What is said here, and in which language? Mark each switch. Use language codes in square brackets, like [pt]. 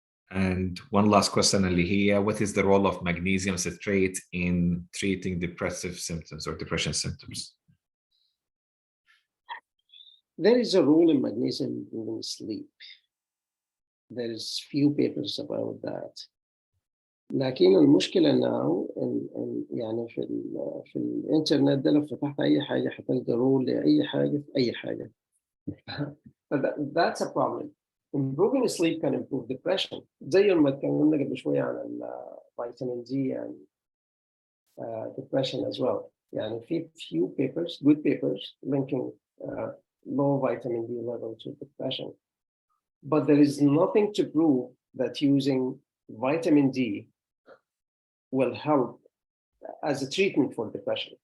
[en] And one last question, Alihia, what is the role of magnesium citrate in treating depressive symptoms or depression symptoms? There is a role in magnesium during sleep. There is few papers about that. [ar] لكن المشكلة now يعني في الإنترنت ده لو فتحت أي حاجة حتلقى رول لأي حاجة في أي حاجة. [en] That's a problem. Improving sleep can improve depression. [ar] زي ما اتكلمنا قبل شوية عن [en] vitamin D and depression as well. [ar] يعني في [en] few papers, good papers, linking low vitamin D level to depression. But there is nothing to prove that using vitamin D will help as a treatment for depression.